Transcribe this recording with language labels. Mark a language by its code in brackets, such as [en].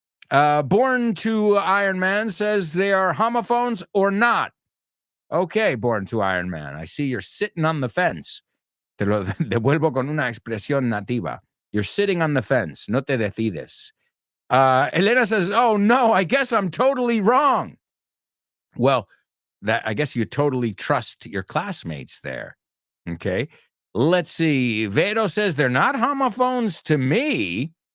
[en] Born to Iron Man says they are homophones or not. Okay, Born to Iron Man. I see you're sitting on the fence. [es] Te lo devuelvo con una expresión nativa. [en] You're sitting on the fence. [es] No te decides. [en] Elena says, oh, no, I guess I'm totally wrong. Well, I guess you totally trust your classmates there. Okay. Let's see. Vero says they're not homophones to me.